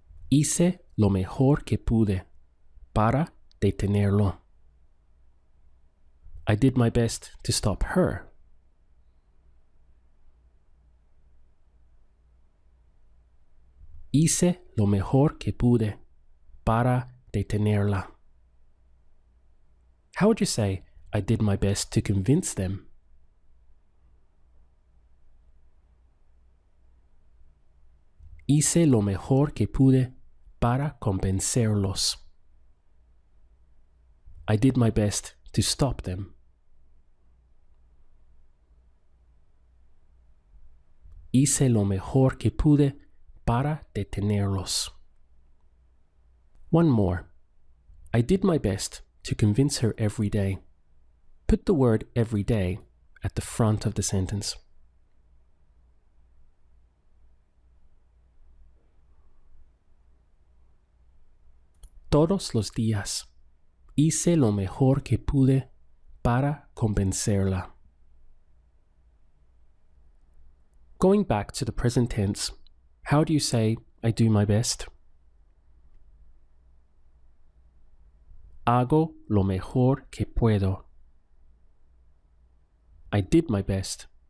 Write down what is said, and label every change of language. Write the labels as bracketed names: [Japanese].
[Spanish] Hice lo mejor que pude para detenerlo. [English] I did my best to stop her. [Spanish] Hice lo mejor que pude para detenerla. [English] How would you say I did my best to convince them? [Spanish] Hice lo mejor que pude para convencerlos. [English] I did my best to stop them. [Spanish] Hice lo mejor que pude para detenerlos. [English] One more. I did my best to convince her every day. Put the word every day at the front of the sentence. [Spanish] Todos los días hice lo mejor que pude para convencerla. [English] Going back to the present tense, how do you say I do my best? [Spanish] Hago lo mejor que puedo. [English] I did my best.